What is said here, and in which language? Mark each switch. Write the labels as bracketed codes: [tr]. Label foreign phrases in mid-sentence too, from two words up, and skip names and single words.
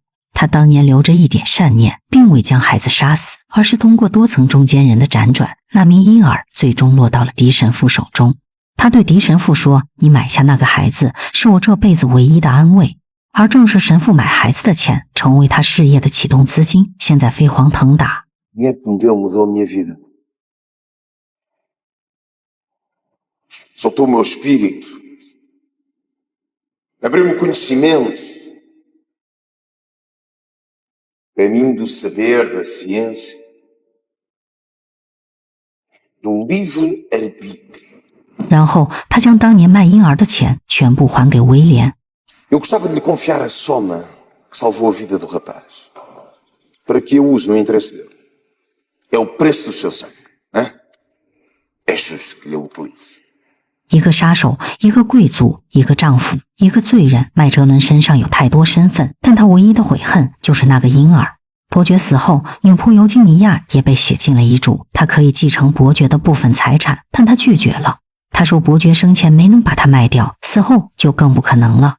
[zh] 他当年留着一点善念，并未将孩子杀死，而是通过多层中间人的辗转，那名婴儿最终落到了狄神父手中。他对狄神父说：“你买下那个孩子，是我这辈子唯一的安慰。” 而正是神父买孩子的钱，成为他事业的启动资金，现在飞黄腾达。 [pt] O dinheiro que me deu mudou a minha vida. Soltou o meu espírito. Abriu-me o conhecimento. Caminho do saber, da ciência. Do livre arbítrio. [zh] 然后他将当年卖婴儿的钱全部还给威廉。 [pt] Eu gostava de lhe confiar a soma que salvou a vida do rapaz. Para que eu use no interesse dele. É o preço do seu sangue. Hein? É justo que lhe utilize. [zh] 一个杀手，一个贵族，一个丈夫，一个罪人。麦哲伦身上有太多身份，但他唯一的悔恨就是那个婴儿。伯爵死后，女仆尤金尼亚也被写进了遗嘱，她可以继承伯爵的部分财产，但她拒绝了。她说伯爵生前没能把她卖掉，死后就更不可能了。